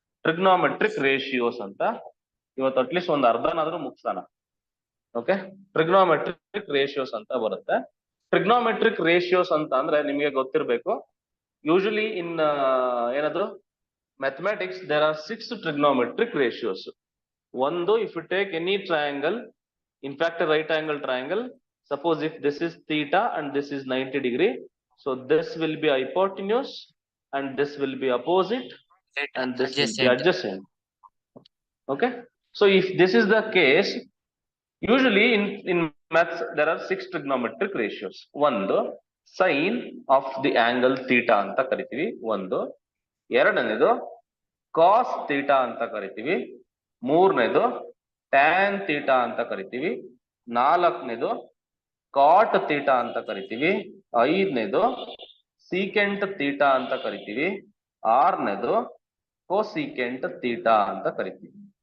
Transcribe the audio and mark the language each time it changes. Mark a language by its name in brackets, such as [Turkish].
[Kannada] Trigonometric ratios ಅಂತ ಇವತ್ತು at least ಒಂದು ಅರ್ಧನಾದ್ರೂ ಮುಗಿಸೋಣ. ಓಕೆ, ಟ್ರಿಗ್ನೋಮೆಟ್ರಿಕ್ ರೇಷಿಯೋಸ್ ಅಂತ ಬರುತ್ತೆ. ಟ್ರಿಗ್ನೋಮೆಟ್ರಿಕ್ ರೇಷಿಯೋಸ್ ಅಂತ ಅಂದ್ರೆ ನಿಮಗೆ ಗೊತ್ತಿರಬೇಕು, ಯೂಶಲಿ ಇನ್ ಏನದು mathematics [English] There are 6 trigonometric ratios. ಒಂದು, if you take any triangle, in fact right angle triangle, suppose if this is theta and this is 90 degree, so this will be hypotenuse and this will be opposite and this will be adjacent. adjacent. Okay, so if this is the case, usually in maths there are 6 trigonometric ratios. [Kannada] ಒಂದು sin of the angle theta ಅಂತ ಕರಿತೀವಿ, ಒಂದು ಎರಡನೇದು cos theta ಅಂತ ಕರಿತೀವಿ, ಮೂರನೇದು tan theta ಅಂತ ಕರಿತೀವಿ, ನಾಲ್ಕನೇದು cot theta ಅಂತ ಕರಿತೀವಿ, ಐದನೇದು secant theta ಅಂತ ಕರಿತೀವಿ, ಆರನೇದು cosecant theta ಅಂತ ಕರಿತೀವಿ.